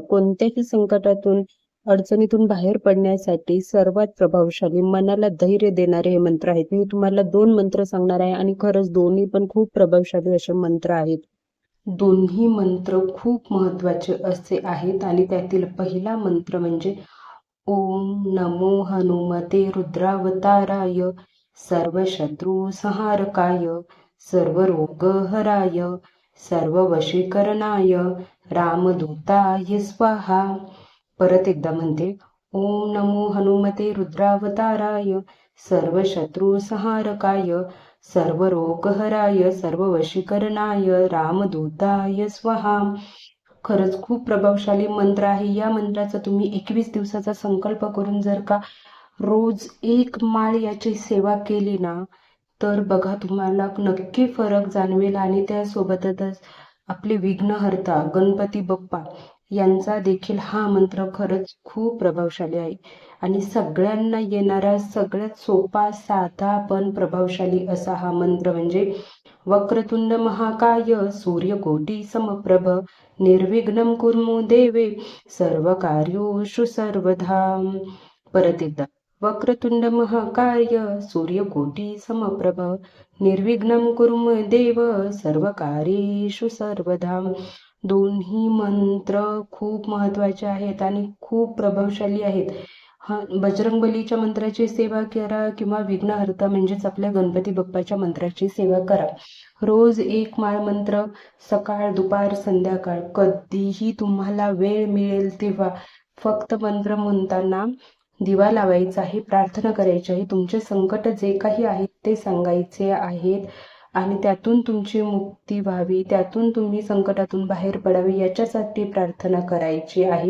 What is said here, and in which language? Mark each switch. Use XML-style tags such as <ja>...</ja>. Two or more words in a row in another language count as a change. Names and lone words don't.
<mr>कोणत्याही संकटातून, अडचणीतून बाहेर पडण्यासाठी सर्वात प्रभावशाली, मनाला धैर्य देणारे हे मंत्र आहेत. मी तुम्हाला 2 मंत्र सांगणार आहे आणि खरंच दोन्ही पण खूप प्रभावशाली असे मंत्र आहेत. दोन्ही मंत्र खूप महत्वाचे असे आहेत आणि त्यातील पहिला मंत्र म्हणजे</mr> <sa>ओम नमो हनुमते रुद्रावताराय सर्वशत्रुसंहारकाय सर्वरोगहराय सर्ववशीकरणाय रामदूताय स्वाहा.</sa> <mr>परत एकदा म्हणते,</mr> <sa>ओम नमो हनुमते रुद्रावताराय सर्वशत्रुसंहारकाय सर्वरोगहराय सर्ववशीकरणाय रामदूताय स्वाहा.</sa> <mr>खरंच खूप प्रभावशाली मंत्र आहे. या मंत्राचा तुम्ही 21 दिवसाचा संकल्प करून जर का रोज 1 माळ याची सेवा केली ना, तर बघा तुम्हाला नक्की फरक जाणवेल. आणि त्यासोबतच आपले विघ्नहर्ता गणपती बाप्पा यांचा देखील हा मंत्र खरंच खूप प्रभावशाली आहे आणि सगळ्यांना येणारा सगळ्यात सोपा, साधा पण प्रभावशाली असा हा मंत्र म्हणजे</mr> <sa>वक्रतुंड महाकाय सूर्यकोटी समप्रभ निर्विघ्नं कुर्मु देवे सर्वकार्योषु सर्वदा.</sa> <mr>परत एकदा,</mr> <sa>वक्रतुंड महाकाय सूर्यकोटी समप्रभ निर्विघ्नं कुर्मु देव सर्वकार्येषु सर्वदा.</sa> <mr>दोन्ही मंत्र खूप महत्वाचे आहेत आणि खूप प्रभावशाली आहेत. बजरंगबलीच्या मंत्राची सेवा करा किंवा विघ्नहर्ता म्हणजेच आपल्या गणपती बाप्पाच्या मंत्राची सेवा करा. रोज 1 माळ मंत्र सकाळ, दुपार, संध्याकाळ कधीही तुम्हाला वेळ मिळेल तेव्हा फक्त मंत्र म्हणताना दिवा लावायचा आहे, प्रार्थना करायची आहे, तुमचे संकट जे काही आहेत ते सांगायचे आहेत आणि त्यातून तुमची मुक्ती व्हावी, त्यातून तुम्ही संकटातून बाहेर पडावे याच्यासाठी प्रार्थना करायची आहे.</mr>